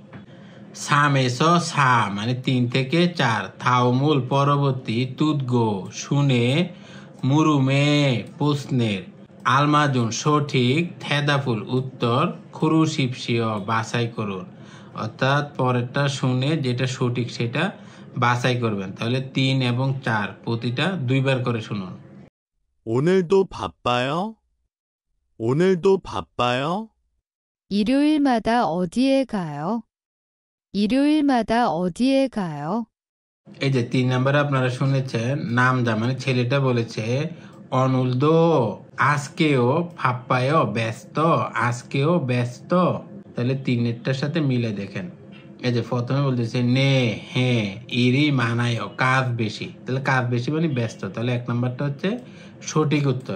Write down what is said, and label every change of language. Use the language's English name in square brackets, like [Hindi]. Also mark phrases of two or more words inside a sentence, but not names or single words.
[Korean] 삼에서 사, [Bangla] মানে 3 থেকে 4 থাউমুল পরবর্তী তুদগো শুনে মুরুমে প্রশ্নের আলমাজুন সঠিক থেদাফুল উত্তর খুরুশিপসিও বাছাই করুন, অর্থাৎ পরেরটা শুনে যেটা সঠিক সেটা বাছাই করবেন, তাহলে 3 এবং 4 প্রতিটা 2 বার করে শুনুন। [Korean] 오늘도 바빠요? 오늘도 바빠요? 일요일마다 어디에 가요? 일요일마다 어디에 가요? [Bangla] এই যে 3 নাম্বারে আপনারা শুনেছেন নামজা, মানে ছেলেটা বলেছে অনুলদো আজকেও ফাপ্পায়ও ব্যস্ত, আজকেও ব্যস্ত, তাহলে 3এরটার সাথে মিলে দেখেন, এই যে প্রথমে বলতেছে নে হ্যাঁ [Korean] 일이 많아요 [Bangla] কাজ বেশি, তাহলে কাজ বেশি মানে ব্যস্ত, তাহলে 1 নাম্বারটা হচ্ছে সঠিক উত্তর।